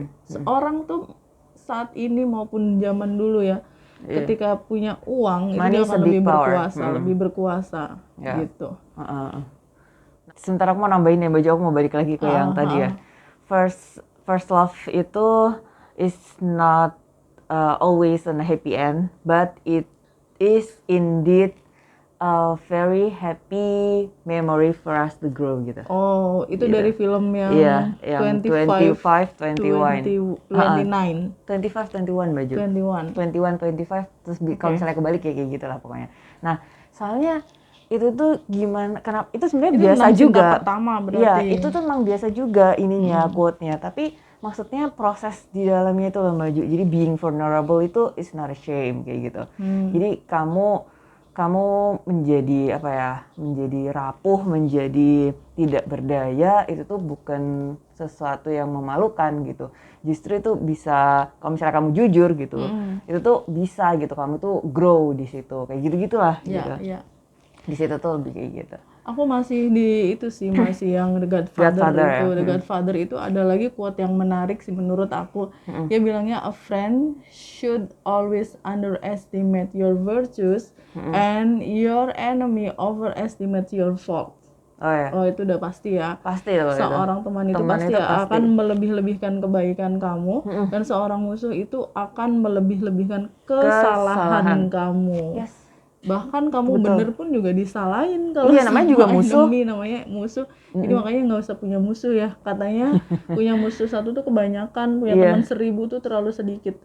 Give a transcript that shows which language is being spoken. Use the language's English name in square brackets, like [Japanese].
[Indonesian] Seorang tuh saat ini maupun zaman dulu ya, ketika punya uang itu dia akan lebih berkuasa, gitu. Sebentar aku mau nambahin ya baju, aku mau balik lagi ke yang tadi ya. [English] First love [Indonesian] itu [English] is not always a happy end, but it is indeed a very happy memory for us to grow [Indonesian] gitu. Oh, itu gitu. dari film yang yang 25, 21. 29. 25, 21 baju. 21, 25 terus kalau misalnya kebalik ya kayak gitu lah pokoknya. Nah, soalnya itu tuh gimana, kenapa itu sebenarnya biasa juga. Pertama berarti. Iya, itu tuh memang biasa juga ininya quote-nya, tapi maksudnya proses di dalamnya itu loh Mbak Ju. Jadi [English] being vulnerable [Indonesian] itu [English] is not a shame [Indonesian] kayak gitu. Jadi kamu menjadi apa ya, menjadi rapuh, menjadi tidak berdaya, itu tuh bukan sesuatu yang memalukan gitu. Justru itu bisa, kalau misalnya kamu jujur gitu, itu tuh bisa gitu, kamu tuh grow di situ, kayak gitu-gitulah gitu. Di situ tuh lebih kayak gitu. Aku masih di itu sih, masih yang The Godfather itu. The Godfather itu ada lagi quote yang menarik sih menurut aku. Dia bilangnya, [English] a friend should always underestimate your virtues and your enemy overestimate your faults. [Indonesian] Oh itu udah pasti ya. Pasti loh. Seorang teman itu pasti akan melebih-lebihkan kebaikan kamu, dan seorang musuh itu akan melebih-lebihkan kesalahan kamu. [English] Yes. [Indonesian] Bahkan kamu bener pun juga disalahin kalau namanya juga musuh. Namanya musuh. Jadi makanya nggak usah punya musuh ya. Katanya punya musuh satu tuh kebanyakan, punya teman 1000 tuh terlalu sedikit.